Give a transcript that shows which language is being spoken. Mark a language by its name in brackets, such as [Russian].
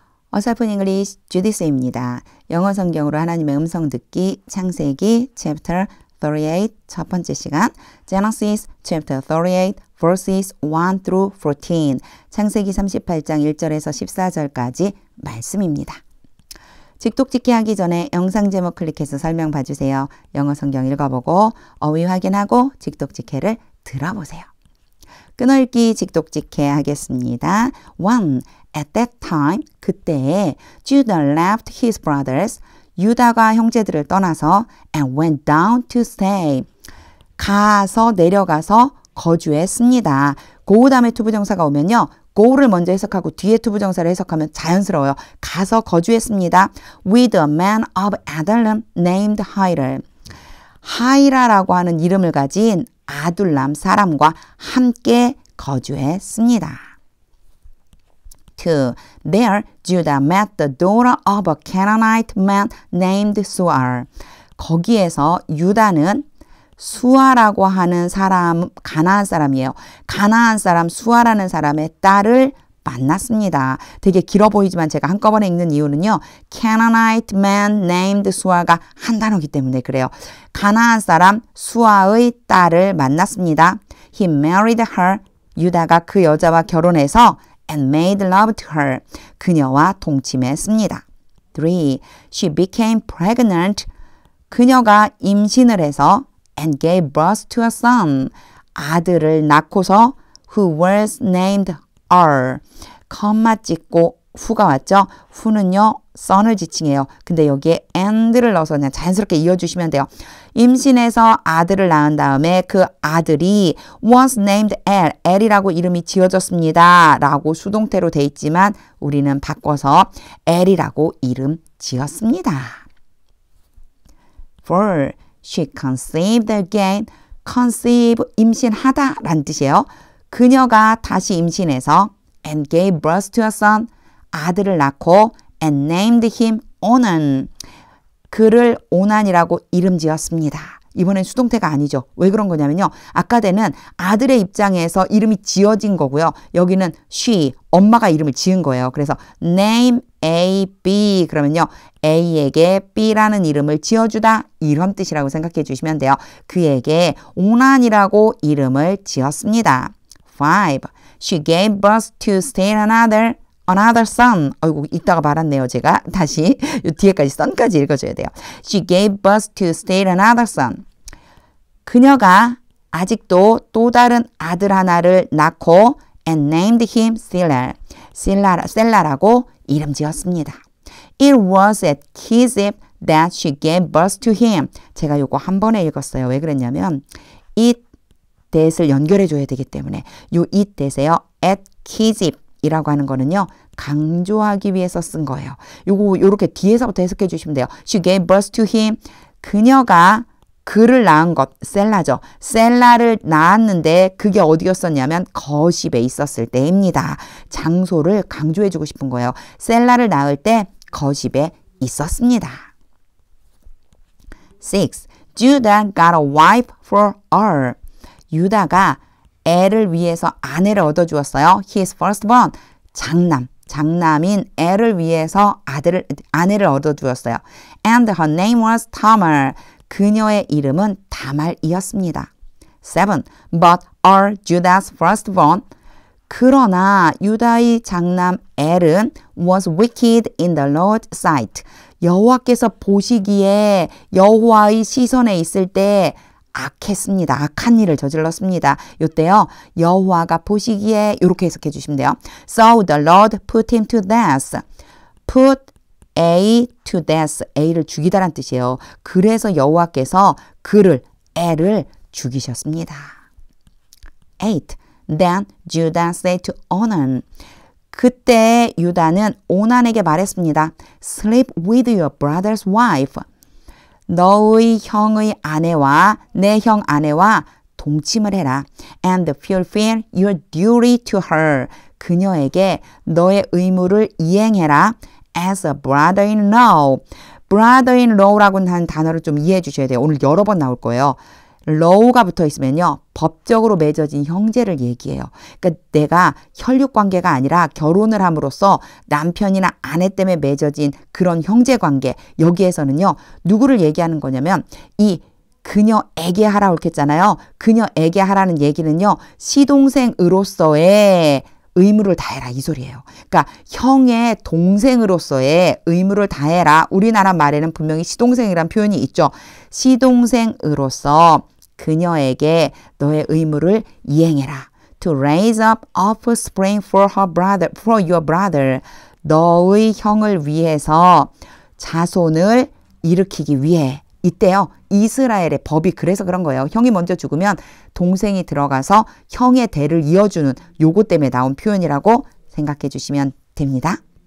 [Korean] 어설픈 잉글리시 주디스입니다. 영어 성경으로 하나님의 음성 듣기 창세기 chapter 38 첫 번째 시간 [English] Genesis chapter 38 verses 1 through 14 [Korean] 창세기 38장 1절에서 14절까지 말씀입니다. 직독직해 하기 전에 영상 제목 클릭해서 설명 봐주세요. 영어 성경 읽어보고 어휘 확인하고 직독직해를 들어보세요. 끊어읽기 직독직해 하겠습니다. 1. [English] At that time, [Korean] 그때에 [English] Judah left his brothers, [Korean] 유다가 형제들을 떠나서 [English] and went down to stay, [Korean] 내려가서 거주했습니다. go 다음에 투부정사가 오면요. go를 먼저 해석하고 뒤에 투부정사를 해석하면 자연스러워요. 가서 거주했습니다. [English] With a man of Adullam named Hira. [Korean] 하이라라고 하는 이름을 가진 아둘람 사람과 함께 거주했습니다. 2. [English] There, Judah met the daughter of a Canaanite man named Suar. [Korean] 거기에서 유다는 수아라고 하는 사람, 가나안 사람이에요. 가나안 사람 수아라는 사람의 딸을 만났습니다. 되게 길어 보이지만 제가 한꺼번에 읽는 이유는요. [English] Canaanite man named Sua [Korean] 가 한 단어이기 때문에 그래요. 가나안 사람 수아의 딸을 만났습니다. [English] He married her. [Korean] 유다가 그 여자와 결혼해서 [English] and made love to her. [Korean] 그녀와 동침했습니다. [English] 3. She became pregnant. [Korean] 그녀가 임신을 해서 [English] and gave birth to a son. [Korean] 아들을 낳고서 [English] who was named Er. [Korean] 컴마 찍고 후가 왔죠. 후는요. son을 지칭해요. 근데 여기에 and를 넣어서 그냥 자연스럽게 이어주시면 돼요. 임신해서 아들을 낳은 다음에 그 아들이 [English] was named El. [Korean] El이라고 이름이 지어졌습니다. 라고 수동태로 돼 있지만 우리는 바꿔서 El이라고 이름 지었습니다. [English] 4. She conceived again. [Korean] conceive, 임신하다 라는 뜻이에요. 그녀가 다시 임신해서 [English] and gave birth to a son. [Korean] 아들을 낳고 [English] and named him 오난. [Korean] 그를 오난이라고 이름 지었습니다. 이번엔 수동태가 아니죠. 왜 그런 거냐면요. 아까 때는 아들의 입장에서 이름이 지어진 거고요. 여기는 she, 엄마가 이름을 지은 거예요. 그래서 name A, B 그러면요. A에게 B라는 이름을 지어주다 이런 뜻이라고 생각해 주시면 돼요. 그에게 오난이라고 이름을 지었습니다. 5. [English] She gave birth to still another son. [Korean] 아이고 이따가 말았네요. 제가 다시 이 뒤에까지 son까지 읽어줘야 돼요. [English] She gave birth to still another son. [Korean] 그녀가 아직도 또 다른 아들 하나를 낳고 [English] and named him [Korean] 셀라라고 이름 지었습니다. [English] It was at Kizib that she gave birth to him. [Korean] 제가 요거 한 번에 읽었어요. 왜 그랬냐면 it that을 연결해 줘야 되기 때문에 요 it that에요. at Kizib 이라고 하는 거는요. 강조하기 위해서 쓴 거예요. 요렇게 뒤에서부터 해석해 주시면 돼요. [English] She gave birth to him. [Korean] 그녀가 그를 낳은 것, 셀라죠. 셀라를 낳았는데 그게 어디였었냐면 거십에 있었을 때입니다. 장소를 강조해 주고 싶은 거예요. 셀라를 낳을 때 거십에 있었습니다. [English] 6. Judah got a wife for Er. [Korean] 유다가 애를 위해서 아내를 얻어주었어요. [English] His firstborn, [Korean] 장남인 애를 위해서 아내를 얻어주었어요. [English] And her name was Tamar. [Korean] 그녀의 이름은 다말이었습니다. [English] 7. But Judah's firstborn. [Korean] 그러나 유다의 장남 엘은 [English] was wicked in the Lord's sight. [Korean] 여호와께서 보시기에 여호와의 시선에 있을 때 악했습니다. 악한 일을 저질렀습니다. 이때요. 여호와가 보시기에 이렇게 해석해 주시면 돼요. [English] So the Lord put him to death. Put A to death. [Korean] A를 죽이다란 뜻이에요. 그래서 여호와께서 애를 죽이셨습니다. [English] 8. Then Judah said to Onan. [Korean] 그때 유다는 오난에게 말했습니다. [English] Sleep with your brother's wife. [Korean] 너의 형의 아내와 내 형 아내와 동침을 해라. [English] And fulfill your duty to her. [Korean] 그녀에게 너의 의무를 이행해라. [English] As a brother-in-law. [Korean] brother-in-law라고 하는 단어를 좀 이해해 주셔야 돼요. 오늘 여러 번 나올 거예요. law가 붙어 있으면요. 법적으로 맺어진 형제를 얘기해요. 그러니까 내가 혈육 관계가 아니라 결혼을 함으로써 남편이나 아내 때문에 맺어진 그런 형제 관계. 여기에서는요. 누구를 얘기하는 거냐면 이 그녀에게 하라고 이렇게 했잖아요. 그녀에게 하라는 얘기는요. 시동생으로서의 의무를 다해라 이 소리예요. 그러니까 형의 동생으로서의 의무를 다해라. 우리나라 말에는 분명히 시동생이란 표현이 있죠. 시동생으로서 그녀에게 너의 의무를 이행해라. [English] To raise up offspring for your brother. [Korean] 너의 형을 위해서 자손을 일으키기 위해. 이때요. 이스라엘의 법이 그래서 그런 거예요. 형이 먼저 죽으면 동생이 들어가서 형의 대를 이어주는 요거 때문에 나온 표현이라고 생각해 주시면 됩니다.